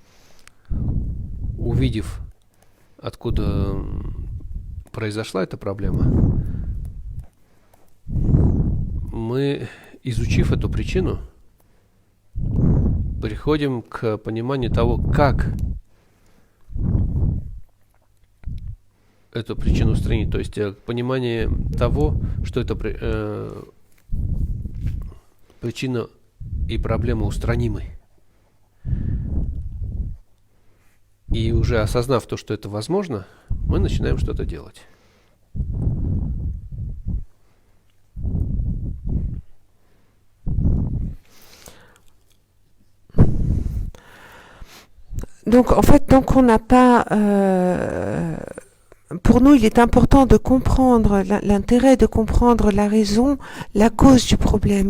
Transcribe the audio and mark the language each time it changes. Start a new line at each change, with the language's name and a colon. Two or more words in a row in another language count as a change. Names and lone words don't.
Russian: Увидев, откуда произошла эта проблема, мы, изучив эту причину, приходим к пониманию того, как эту причину устранить. То есть понимание того, что это причина и проблема устранимы. И уже осознав то, что это возможно, мы начинаем что-то делать.
French: Donc, en fait, tant qu'on n'a pas... pour nous, il est important de comprendre l'intérêt de comprendre la raison, la cause du problème.